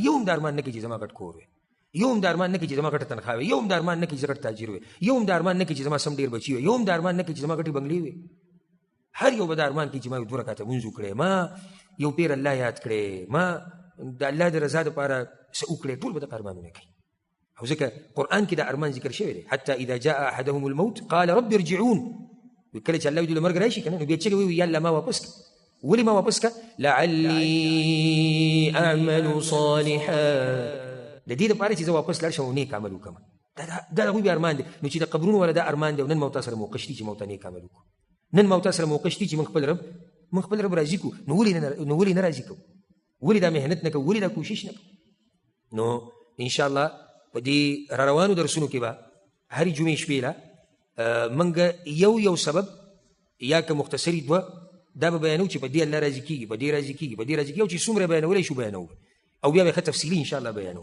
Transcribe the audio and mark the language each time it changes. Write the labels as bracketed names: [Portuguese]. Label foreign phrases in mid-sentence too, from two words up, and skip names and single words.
[Pashto] یو هم د ارمان نه کوي چې زما ګډ کور وي، یو هم د ارمان نه کوي چې زما ګټه تنخوا وي، یو هم د ارمان نه کوي چې زه ګټ تاجر وي، یو هم د ارمان نه کوي چې زما سم ډېر بچي وي، یو هم د ارمان نه کوي چې زما ګټې بنګلې وي. هر یو به د ارمان کوي چې ما یو 2 رکعته لمونځ وکړی، ما یو پیر الله یاد کړی، ما د الله د رضا دپاره څه وکړی، ټول به دغه ارمانونه کوي. او ځکه قرآن کې د ارمان ذکر شوی دی، [Arabic] حتی اذا جاء احدهم الموت قال رب ارجعون. [Pashto] کله چې الله ویل مرګ راشي که نه، نو بیا چغې وایي یا الله ما واپس کړه. ولې ما واپس کړه؟ [Arabic] لعلي اعمل صالحا، [Pashto] د دې دپاره چې زه واپس لاړ شم او نیک عمل وکړم. دا د هغوی بیا ارمان دی. نو چې د قبرونو والا دا ارمان دی او نن موتا سره موقع شتي چې موتا نیک عمل وکړو، نن موتا سره موقع شتي چې موږ خپل رب راضي کړو، نو ولې نه راضي کوو؟ ولې دا محنت نه کوو؟ ولې دا کوشش نه کوو؟ نو انشاءالله په دې را روانو درسونو کې به هرې جمعې شپې له موږ یو سبب یا که مختصري 2 دا به بیانو چې په دې الله راضي کېږي، په دې راضي کېږي، په دې راضي کېږي، او چې څومره بیانولی شو بیانو، او بیا به ښه تفصیلي انشاءالله بیانو.